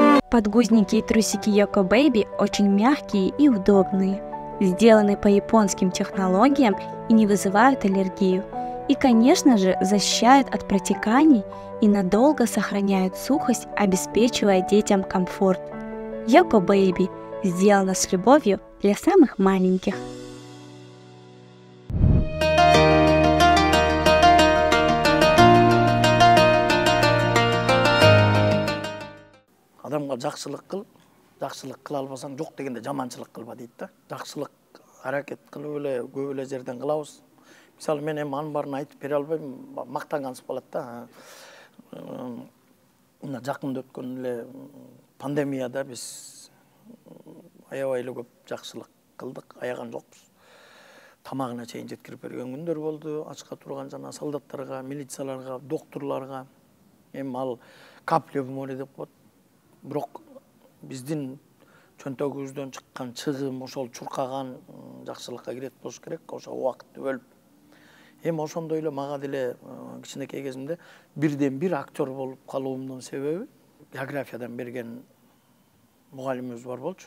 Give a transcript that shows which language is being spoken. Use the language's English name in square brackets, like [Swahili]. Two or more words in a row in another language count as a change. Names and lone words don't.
[Russian] Подгузники и трусики Yoko Baby очень мягкие и удобные, сделаны по японским технологиям и не вызывают аллергию. И, конечно же, защищают от протеканий и надолго сохраняют сухость, обеспечивая детям комфорт. Yoko Baby сделана с любовью для самых маленьких. [Kyrgyz] Адамга жакшылык кыл, жакшылык кыла албасаң жок дегенде жаманчылык кылба дейт да. Жакшылык аракет кылып эле көп эле жерден кылабыз. Мисалы мен эми анын баарын айтып бере албайм, мактангансып калат да. Мына жакында өткөн эле пандемияда биз аябай эле көп жакшылык кылдык, аяган жокпуз. Тамагына чейин жеткирип берген күндөр болду. Ачка турган жана солдаттарга, милицияларга, доктурларга. Эми ал [Russian] капля в море [Kyrgyz] деп коет. Бирок биздин чөнтөгүбүздөн чыккан чыгым ошол чуркаган жакшылыкка кирет болуш керек, ошо убакытты бөлүп. Эми ошондой эле мага деле кичинекей кезимде бирден бир актер болуп калуумдун себеби географиядан берген мугалимибиз бар болчу.